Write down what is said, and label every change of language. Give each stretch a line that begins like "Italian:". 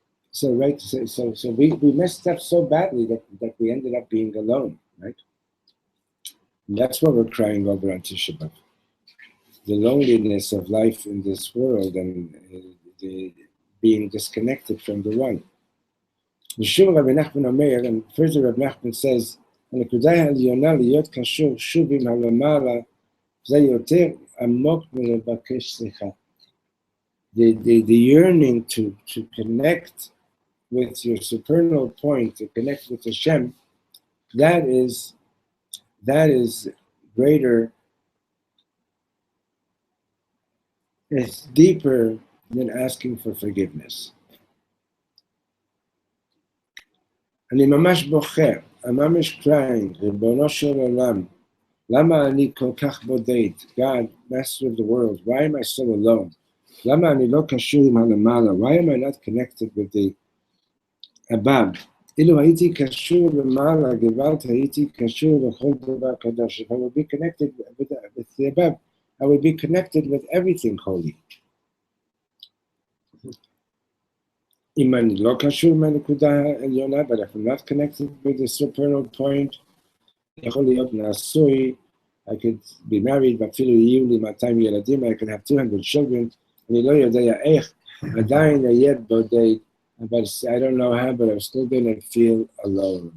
English: So right, so we messed up so badly that we ended up being alone, right? And that's what we're crying over on Tisha B'Av. The loneliness of life in this world and the being disconnected from the one.
Hebrew: V'shuv Rabbi Nachman Omer,
English: and further Rabbi Nachman says,
Hebrew: הנקודה העליונה להיות קשור שוב עם הלמעלה זה יותר עמוק מלבקש סליחה.
English: The yearning to connect with your supernal point, to connect with Hashem, that is greater, it's deeper than asking for forgiveness.
Hebrew: אני ממש בוכה,
English: I'm ממש crying,
Hebrew: ריבונו של עולם, למה אני כל כך בודד?
English: God, Master of the world, why am I so alone?
Hebrew: למה אני לא קשור עם הלמעלה?
English: Why am I not connected with the above?
Hebrew: אילו הייתי קשור למעלה, גבלת, הייתי קשור לכל דבר קדוש.
English: If I would be connected with the above, I would be connected with everything holy.
Hebrew: אם אני לא קשור מהנקודה העליונה,
English: but if I'm not connected with the supernal point,
Hebrew: יכול להיות נשוי,
English: I could be married,
Hebrew: ואפילו יהיו לי 200 ילדים,
English: I could have 200 children,
Hebrew: אני לא יודע איך, עדיין אהיה בודד,
English: but I don't know how, but I'm still going to feel alone.